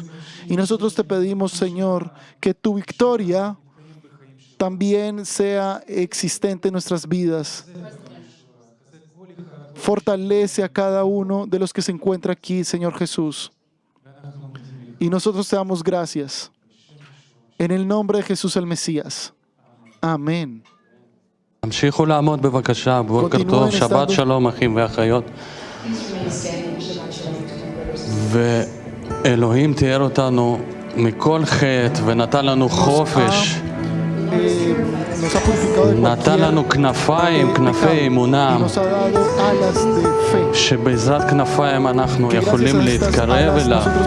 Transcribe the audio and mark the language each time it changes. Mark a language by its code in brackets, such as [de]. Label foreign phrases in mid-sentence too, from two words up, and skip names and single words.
[es] Y nosotros te pedimos, Señor, que tu victoria también sea existente en nuestras vidas. Fortalece a cada uno de los que se encuentra aquí, Señor Jesús. Y nosotros te damos gracias. En el nombre de Jesús el Mesías. Amén. [he] המשיכו לעמוד בבקשה, בוקר טוב, שבת שלום אחים ואחיות. ואלוהים תיאר אותנו מכל חטא ונתן לנו חופש, נתן לנו כנפיים, כנפי אמונה, שבעזרת כנפיים אנחנו יכולים להתקרב אליו.